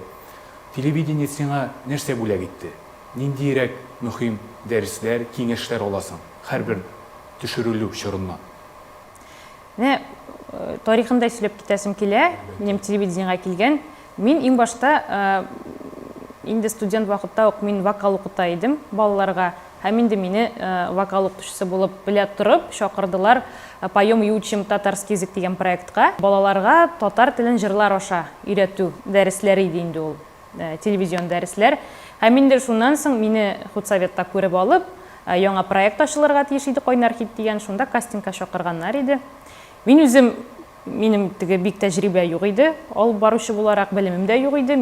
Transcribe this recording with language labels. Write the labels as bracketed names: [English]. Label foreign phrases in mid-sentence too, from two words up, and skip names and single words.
[Tatar] Телевидение сиңа нәрсә бүләк итте? Ниндирәк мөһим дәресләр, киңәшләр аласың һәрбер төшерелү чорыннан? Тарихында сөйләп китәсем килә, минем телевидениегә килгән. Мин иң башта инде студент вакытта ук мин вокал укыта идем балаларга. Һәм инде мине вокал укытучысы булып белә торып чакырдылар «Поем и учим татарский язык» дигән проектка. Балаларга татар телен җырлар аша өйрәтү дәресләре иде инде ул, телевизион дәресләр. Һәм инде шуннан соң мине худсоветта күреп алып, яңа проект ачылырга тиеш иде «Кайнар хит» дигән, шунда кастингка чакырганнар иде. Мин үзем минем теге бик тәҗрибә юк иде, алып баручы буларак белемем дә юк иде.